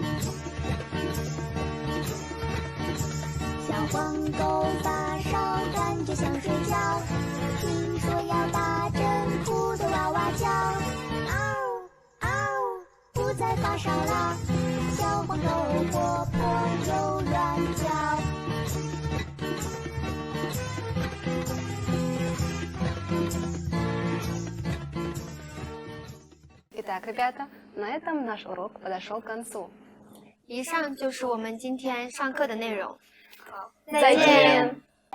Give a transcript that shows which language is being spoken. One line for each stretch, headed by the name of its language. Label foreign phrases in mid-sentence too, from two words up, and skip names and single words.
Chinese: 小黄狗发烧，感觉想睡觉，听说要打针，哭得哇哇叫。嗷在发烧啦，小黄狗活泼又乱叫。
Russian: Итак, ребята, на этом наш урок подошел к концу.
Chinese: 以上就是我们今天上课的内容。再见。